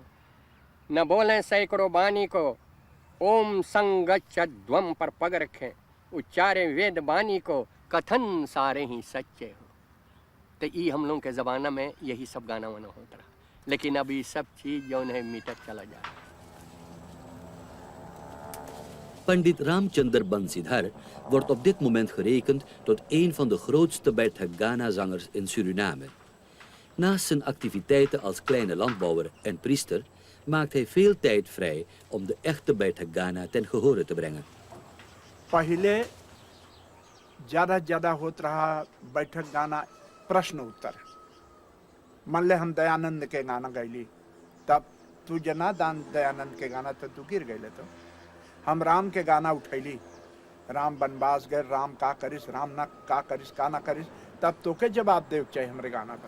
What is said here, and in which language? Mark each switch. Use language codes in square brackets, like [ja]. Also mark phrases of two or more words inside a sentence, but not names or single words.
[hi] न बोलें सैकड़ों बानी को, ओम संगच्छध्वम पर पग रखें, उच्चारे वेद बानी को, कथन सारे ही सच्चे हो। [hns] तो ये हम लोगों के ज़माना में यही सब गाना वाना होता रहा, लेकिन अब ये सब चीज़ जो है मीटत चला जा रहा है। [nl] Pandit Ramchandar Bansidhar wordt op dit moment gerekend tot een van de grootste बैठक Ghana-zangers in Suriname. Naast zijn activiteiten als kleine landbouwer en priester maakt hij veel tijd vrij om de echte बैठक Ghana ten gehore te brengen. [hns] पहले ज़्यादा होता रहा बैठक गाना प्रश्न उत्तर। मान ले हम दयानंद के गाना गैली, तब तू जना दान दयानंद के गाना तो तू गिर गए। तो हम राम के गाना उठैली, राम बनवास गए, राम का करिस, राम ना का करिस, का ना करिस, तब तो के जवाब दे चाहिए हमारे गाना पर।